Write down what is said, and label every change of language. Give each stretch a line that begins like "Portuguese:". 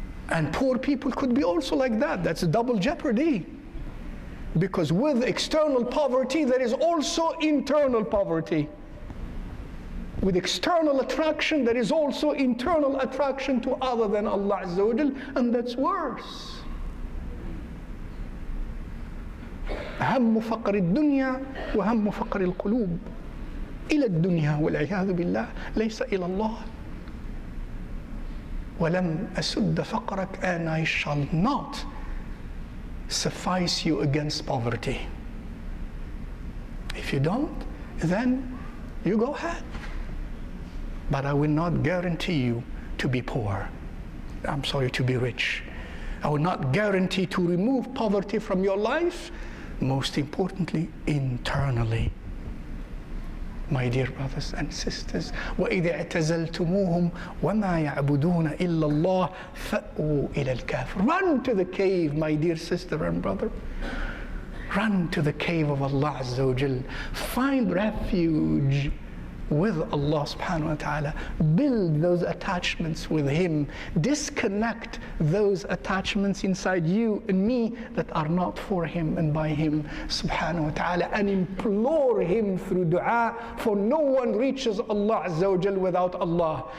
English: And poor people could be also like that. That's a double jeopardy. Because with external poverty, there is also internal poverty. With external attraction, there is also internal attraction to other than Allah Azza wa Jal, and that's worse.
Arabic: هم فقر الدنيا وهم فقر القلوب إلى الدنيا والعياذ بالله ليس إلى الله. وَلَمْ أَسُدَّ فَقْرَكَ,
English: and I shall not suffice you against poverty. If you don't, then you go ahead. But I will not guarantee you to be poor. I'm sorry, to be rich. I will not guarantee to remove poverty from your life, most importantly, internally. My dear brothers and sisters,
Arabic: وَإِذَا اعْتَزَلْتُمُوهُمْ وَمَا يَعْبُدُونَ إِلَّا اللَّهِ فَأْوُوا إِلَى الْكَافِرِ.
English: Run to the cave, my dear sister and brother. Run to the cave of Allah Azza wa Jal. Find refuge with Allah subhanahu wa ta'ala. Build those attachments with Him. Disconnect those attachments inside you and me that are not for Him and by Him subhanahu wa ta'ala, and implore Him through dua, for no one reaches Allah Azza wa Jal without Allah.